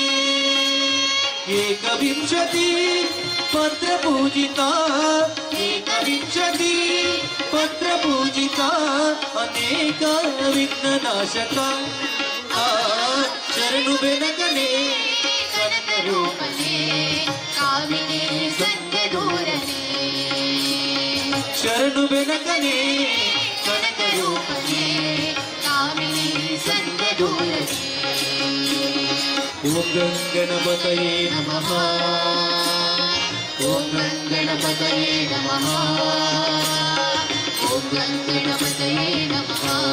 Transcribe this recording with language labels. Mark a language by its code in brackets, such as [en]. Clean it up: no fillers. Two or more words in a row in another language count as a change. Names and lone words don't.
[kn] ಏಕವಿಂಶತಿ ಪತ್ರ ಪೂಜಿತ ಏಕವಿಂಶತಿ ಪತ್ರ ಪೂಜಿತ ಅನೇಕ ವಿಘ್ನ ನಾಶಕ ಶರಣು ಬೆನಕನೇ ಕನಕ ರೂಪನೇ ಕಾಮಿನಿ ಸಂಗದೂರನೇ ಶರಣು ಬೆನಕನೇ ಕನಕ ರೂಪನೇ ಕಾಮಿನಿ ಸಂಗದೂರನೇ [sa] ಓಂ ಗಂಗಣಪತಯೇ ನಮಃ ಓಂ ಗಣಪತಯೇ ನಮಃ ಓಂ ಗಣಪತಯೇ ನಮಃ